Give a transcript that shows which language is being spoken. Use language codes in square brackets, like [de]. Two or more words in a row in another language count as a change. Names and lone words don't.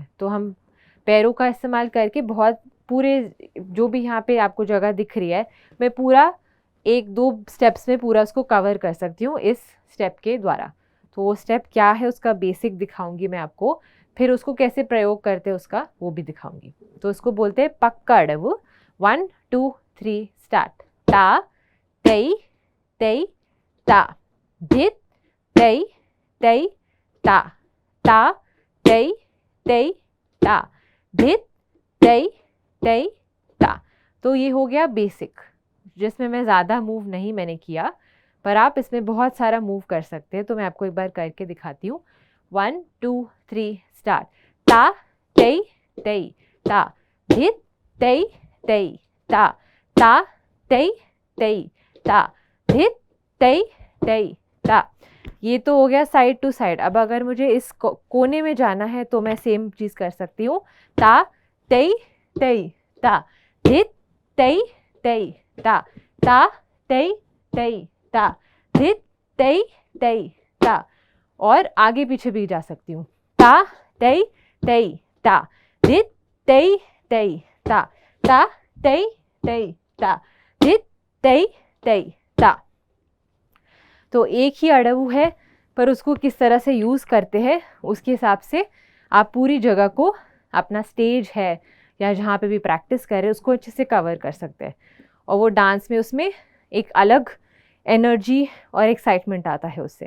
[hi] तो हम पैरों का इस्तेमाल करके बहुत पूरे जो भी यहाँ पे आपको जगह दिख रही है, मैं पूरा 1-2 स्टेप्स में पूरा उसको कवर कर सकती हूँ इस स्टेप के द्वारा। तो वो स्टेप क्या है उसका बेसिक दिखाऊंगी मैं आपको, फिर उसको कैसे प्रयोग करते हैं उसका वो भी दिखाऊंगी। तो उसको बोलते हैं पकड़ऊ। 1 2 3 स्टार्ट। ता तई तई ता, धित तई तई ता, ता तई तई ता, धित तई तई ता। तो ये हो गया बेसिक, जिसमें मैं ज़्यादा मूव नहीं मैंने किया, पर आप इसमें बहुत सारा मूव कर सकते हैं। तो मैं आपको एक बार करके दिखाती हूँ। 1 2 3 स्टार्ट। ता तई तई ता, धित तई तई ता, ता तई तई ता, धित तई तई ता। ये तो हो गया [en] side to side. [hi] अब अगर मुझे इस कोने में जाना है तो मैं सेम चीज़ कर सकती हूँ। ता तई तई ता, धित तई तई ता, ता तई तई ता, धित तई तई ता। और आगे पीछे भी जा सकती हूँ। ता तई तई ता, धित तई तई ता, ता तई तई ता, धित तई तई ता। तो एक ही अड़ऊ है, पर उसको किस तरह से यूज़ करते हैं उसके हिसाब से आप पूरी जगह को, अपना स्टेज है या जहाँ पे भी प्रैक्टिस कर रहे हैं उसको अच्छे से कवर कर सकते हैं। और वो डांस में उसमें एक अलग एनर्जी और एक्साइटमेंट आता है उससे।